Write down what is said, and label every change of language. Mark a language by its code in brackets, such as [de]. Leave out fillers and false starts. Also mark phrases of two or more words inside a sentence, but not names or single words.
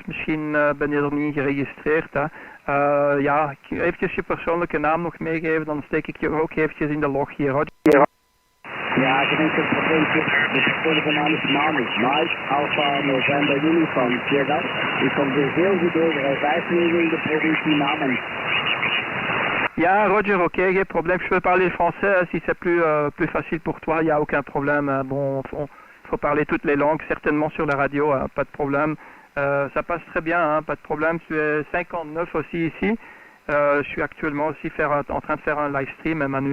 [nl] Misschien ben je er niet geregistreerd, hè. Ja, eventjes je persoonlijke naam nog meegeven, dan steek ik je ook eventjes in de log hier. Hoor. Ja, ik denk dat het probleempje. De persoonlijke naam is Manus. [en] Mike, Alpha, November, Uniform. [nl] Zie je dat? Ik kom er heel goed over. 5 minuten in de provincie Namen. Ja, Roger, ok, geen problème. [fr] Je peux parler français si c'est plus facile pour toi, il n'y a aucun problème. Bon, faut parler toutes les langues, certainement sur la radio, hein, pas de problème. Ça passe très bien, hein, pas de problème. Tu es 59 aussi ici. Je suis actuellement aussi en train de faire un live stream, Manu.